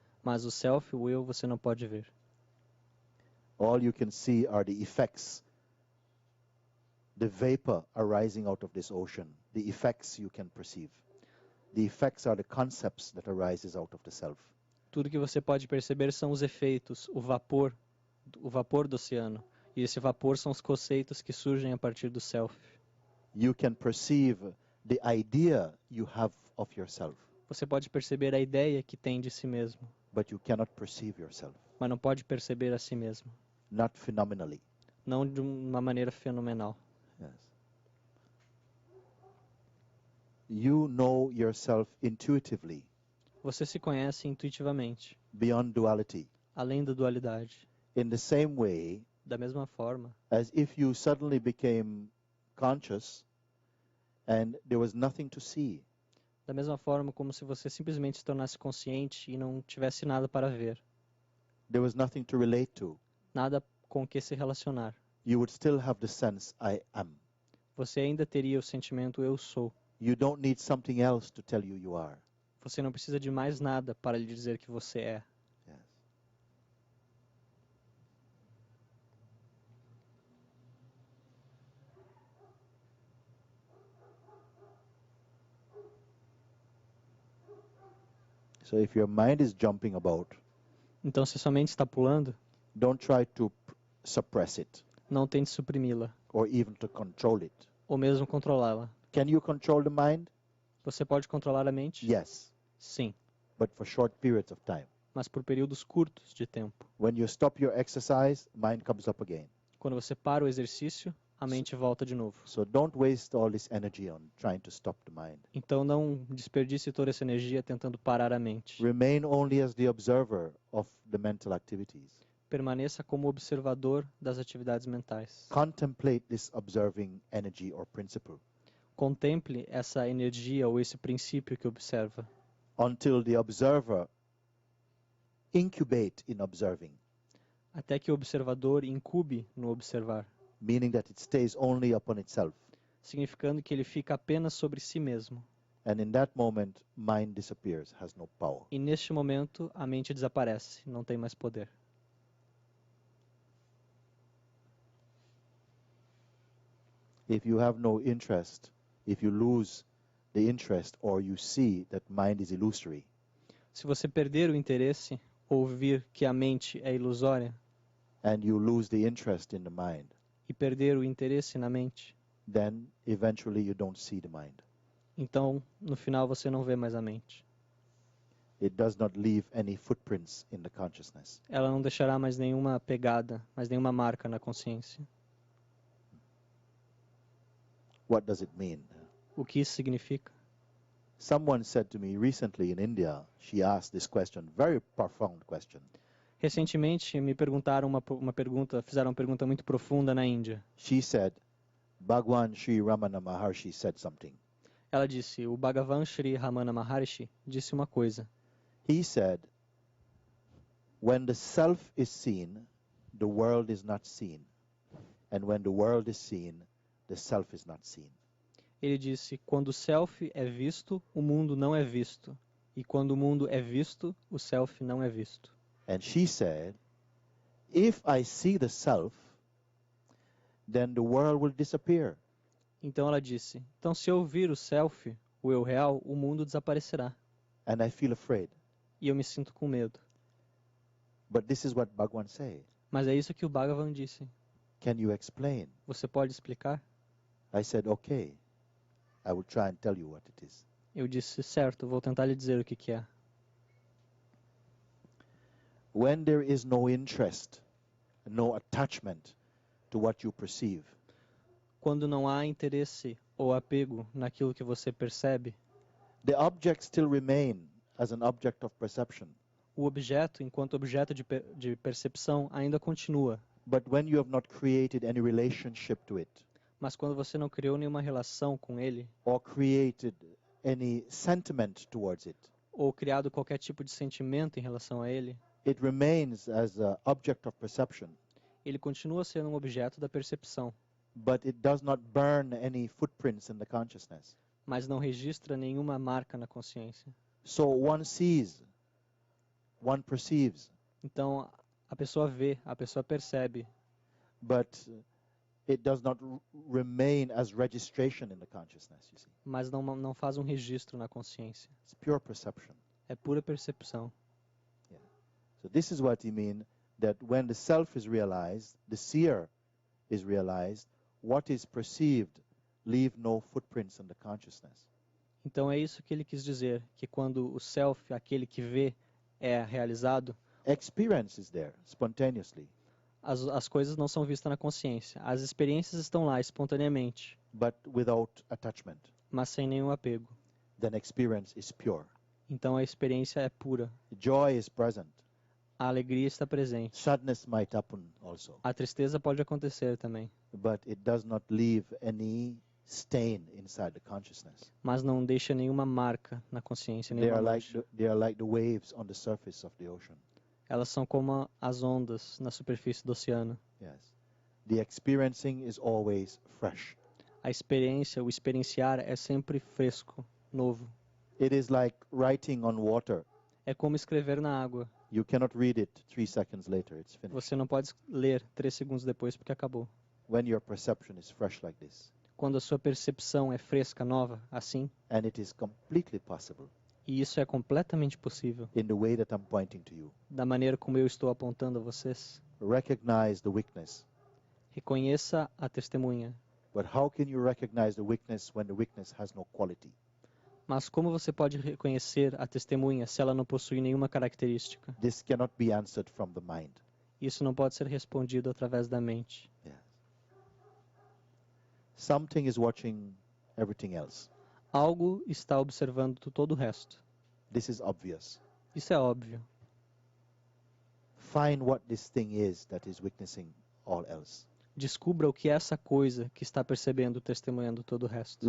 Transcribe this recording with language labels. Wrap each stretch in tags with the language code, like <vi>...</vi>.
<pt>Mas o self, o eu, você não pode ver.</pt> <en>All you can see are the effects the vapor arising out of this ocean, the effects you can perceive. The effects are the concepts that arises out of the self.</en> <pt>Tudo que você pode perceber são os efeitos, o vapor do oceano. E esse vapor são os conceitos que surgem a partir do self.</pt> <en>You can perceive the idea you have of yourself,</en> <pt>Você pode perceber a ideia que tem de si mesmo,</pt> <en>but you cannot perceive yourself,</en> <pt>mas não pode perceber a si mesmo.</pt> <en>not phenomenally.</en> <pt>Não de uma maneira fenomenal.</pt> <en>Yes. You know yourself intuitively,</en> <pt>Você se conhece intuitivamente,</pt> <en>beyond duality,</en> <pt>além da dualidade.</pt> <en>in the same way</en> <pt>Da mesma forma,</pt> <en>as if you suddenly became conscious and there was nothing to see.</en> <pt>da mesma forma como se você simplesmente se tornasse consciente e não tivesse nada para ver,</pt> <en>There was nothing to relate to.</en> <pt>nada com o que se relacionar.</pt> <en>You would still have the sense, I am.</en> <pt>Você ainda teria o sentimento eu sou.</pt> <en>You don't need something else to tell you you are.</en> <pt>Você não precisa de mais nada para lhe dizer que você é.</pt> <en>Yes. So if your mind is jumping about,</en> <pt>Então, se sua mente está pulando,</pt> <en>don't try to suppress it</en> <pt>não tente suprimi-la,</pt> <en>or even to control it.</en> <pt>ou mesmo controlá-la.</pt> <en>Can you control the mind?</en> <pt>Você pode controlar a mente?</pt> <en>Yes,</en> <pt>Sim,</pt> <en>but for short periods of time.</en> <pt>mas por períodos curtos de tempo.</pt> <en>When you stop your exercise, mind comes up again.</en> <pt>Quando você para o exercício, a mente volta de novo.</pt> <en>So don't waste all this energy on trying to stop the mind.</en> <pt>Então não desperdice toda essa energia tentando parar a mente.</pt> <en>Remain only as the observer of the mental activities.</en> <pt>Permaneça como observador das atividades mentais.</pt> <en>Contemplate this observing energy or principle</en> <pt>Contemple essa energia ou esse princípio que observa,</pt> <en>until the observer incubate in observing,</en> <pt>até que o observador incube no observar,</pt> <en>meaning that it stays only upon itself.</en> <pt>significando que ele fica apenas sobre si mesmo.</pt> <en>And in that moment, mind disappears, has no power.</en> <pt>E neste momento, a mente desaparece, não tem mais poder.</pt> <en>If you have no interest, if you lose the interest or you see that mind is illusory,</en> <pt>Se você perder o interesse ou vir que a mente é ilusória</pt> <en>and you lose the interest in the mind,</en> <pt>e perder o interesse na mente,</pt> <en>then eventually you don't see the mind.</en> <pt>então no final você não vê mais a mente.</pt> <en>It does not leave any footprints in the consciousness.</en> <pt>Ela não deixará mais nenhuma pegada, mais nenhuma marca na consciência.</pt> <en>What does it mean?</en> <pt>O que isso significa?</pt> <en>Someone said to me recently in India, she asked this question, very profound question.</en> <pt>Recentemente me perguntaram uma pergunta, fizeram uma pergunta muito profunda na Índia.</pt> <en>She said, Bhagwan Sri Ramana Maharshi said something.</en> <pt>Ela disse, o Bhagavan Sri Ramana Maharshi disse uma coisa.</pt> <en>He said, when the self is seen, the world is not seen. And when the world is seen, the self is not seen.</en> <pt>Ele disse, quando o self é visto, o mundo não é visto. E quando o mundo é visto, o self não é visto.</pt> <en>And she said, if I see the self, then the world will disappear.</en> <pt>Então ela disse, então se eu vir o self, o eu real, o mundo desaparecerá.</pt> <en>And I feel afraid.</en> <pt>E eu me sinto com medo.</pt> <en>But this is what Bhagwan said.</en> <pt>Mas é isso que o Bhagavan disse.</pt> <en>Can you explain?</en> <pt>Você pode explicar?</pt> <en>I said, okay. I will try and tell you what it is.</en> <pt>Eu disse, certo, vou tentar lhe dizer o que é.</pt> <en>When there is no interest, no attachment to what you perceive,</en> <pt>Quando não há interesse ou apego naquilo que você percebe,</pt> <en>the object still remain as an object of perception.</en> <pt>o objeto, enquanto objeto de percepção, ainda continua.</pt> <en>But when you have not created any relationship to it,</en> <pt>Mas quando você não criou nenhuma relação com ele,</pt> <en>or created any sentiment towards it,</en> <pt>ou criado qualquer tipo de sentimento em relação a ele,</pt> <en>it remains as an object of perception,</en> <pt>ele continua sendo um objeto da percepção,</pt> <en>but it does not burn any footprints in the consciousness.</en> <pt>mas não registra nenhuma marca na consciência.</pt> <en>So one sees, one perceives,</en> <pt>Então, a pessoa vê, a pessoa percebe,</pt> <en>but it does not remain as registration in the consciousness, you see.</en> <pt>mas não faz um registro na consciência.</pt> <en>It's pure perception.</en> <pt>É pura percepção.</pt> <en>So this is what he means, that when the self is realized, the seer is realized, what is perceived leave no footprints in the consciousness.</en> <pt>Então é isso que ele quis dizer, que quando o self, aquele que vê, é realizado,</pt> <en>Experience is there, spontaneously,</en> <pt>as coisas não são vistas na consciência. As experiências estão lá espontaneamente,</pt> <en>but without attachment.</en> <pt>mas sem nenhum apego.</pt> <en>Then experience is pure.</en> <pt>Então a experiência é pura.</pt> <en>Joy is present.</en> <pt>A alegria está presente.</pt> <en>Sadness might happen also,</en> <pt>A tristeza pode acontecer também,</pt> <en>but it does not leave any stain inside the consciousness.</en> <pt>mas não deixa nenhuma marca na consciência,</pt> <en>They</en> <pt>nenhuma</pt> <en>are like</en> <pt>mancha.</pt> <en>they are like the waves on the surface of the ocean.</en> <pt>Elas são como as ondas na superfície do oceano.</pt> <en>Yes. The experiencing is always fresh.</en> <pt>A experiência, o experienciar é sempre fresco, novo.</pt> <en>It is like writing on water.</en> <pt>É como escrever na água.</pt> <en>You cannot read it 3 seconds later, it's finished.</en> <pt>Você não pode ler 3 segundos depois porque acabou.</pt> <en>When your perception is fresh like this,</en> <pt>Quando a sua percepção é fresca, nova, assim,</pt> <en>and it is completely possible</en> <pt>e isso é completamente possível,</pt> <en>in the way that I'm pointing to you.</en> <pt>da maneira como eu estou apontando a vocês,</pt> <en>Recognize the weakness.</en> <pt>reconheça a testemunha.</pt> <en>But how can you recognize the weakness when the weakness has no quality?</en> <pt>Mas como você pode reconhecer a testemunha se ela não possui nenhuma característica?</pt> <en>This cannot be answered from the mind.</en> <pt>Isso não pode ser respondido através da mente.</pt> <en>Yes. Something is watching everything else.</en> <pt>Algo está observando todo o resto.</pt> <en>This is obvious.</en> <pt>Isso é óbvio.</pt> <en>Find what this thing is that is witnessing all else.</en> <pt>Descubra o que é essa coisa que está percebendo, testemunhando todo o resto.</pt>